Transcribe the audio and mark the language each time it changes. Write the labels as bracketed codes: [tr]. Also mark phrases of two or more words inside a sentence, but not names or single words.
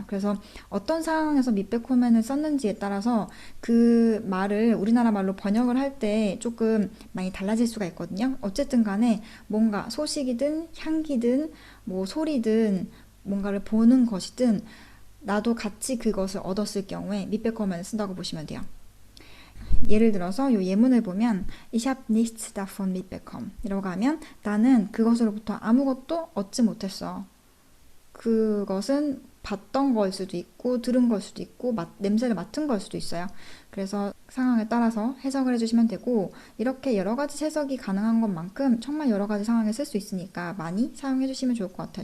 [ko] 그래서 어떤 상황에서 밑배코맨을 썼는지에 따라서 그 말을 우리나라 말로 번역을 할 때 조금 많이 달라질 수가 있거든요. 어쨌든 간에 뭔가 소식이든 향기든 뭐 소리든 뭔가를 보는 것이든 나도 같이 그것을 얻었을 경우에 밑배커맨을 쓴다고 보시면 돼요. 예를 들어서 이 예문을 보면 [de] Ich habe nichts davon mitbekommen [ko] 이라고 하면 나는 그것으로부터 아무것도 얻지 못했어. 그것은 봤던 걸 수도 있고 들은 걸 수도 있고 냄새를 맡은 걸 수도 있어요. 그래서 상황에 따라서 해석을 해주시면 되고, 이렇게 여러 가지 해석이 가능한 것만큼 정말 여러 가지 상황에 쓸 수 있으니까 많이 사용해 주시면 좋을 것 같아요.